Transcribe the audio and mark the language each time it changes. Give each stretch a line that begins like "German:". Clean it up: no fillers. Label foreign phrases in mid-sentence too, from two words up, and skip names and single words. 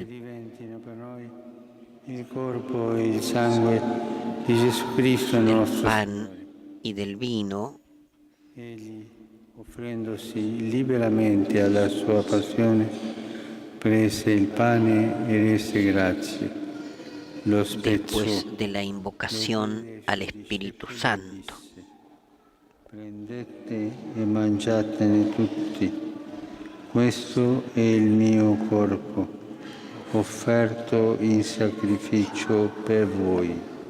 Italian: Diventino per noi il corpo e il sangue di Gesù Cristo nostro
Spanish: pan y del vino,
Italian: Egli, offrendosi liberamente alla sua passione, prese il pane e rese grazie. Lo spezzò,
Spanish: después de la invocación al Espíritu Santo.
Italian: prendete e mangiatene tutti. Questo è il mio corpo, offerto in sacrificio per voi.